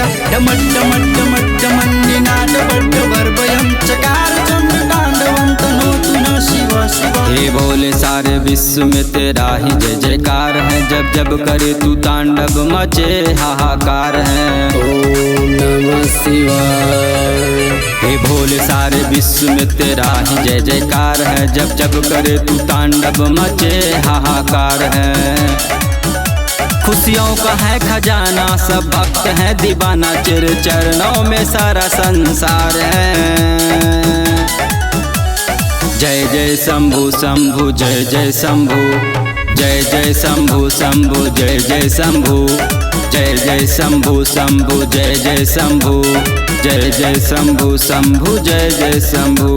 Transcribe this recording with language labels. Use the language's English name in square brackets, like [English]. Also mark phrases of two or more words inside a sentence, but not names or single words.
[Sanskrit] डमड्डमड्डमड्डमन्निनादबड्डवर्भयं चकार चंद्रतांडवं तनोतु नः शिव शिव। [Hindi] हे भोले सारे विश्व में तेरा ही जय जयकार है, जब जब करे तू तांडव मचे हाहाकार है। [Sanskrit] ओम नमः शिवाय। [Hindi] हे भोले सारे विश्व में तेरा ही जय जयकार है, जब जब करे तू तांडव मचे हाहाकार है। खुशियों का है खजाना सब भक्त है दीवाना, चिर चरणों में सारा संसार है। जय जय शंभु शंभु जय जय शंभु, जय जय शंभु शंभु जय जय शंभु, जय जय शंभु शंभु जय जय शंभु, जय जय शंभु शंभु जय जय शंभु।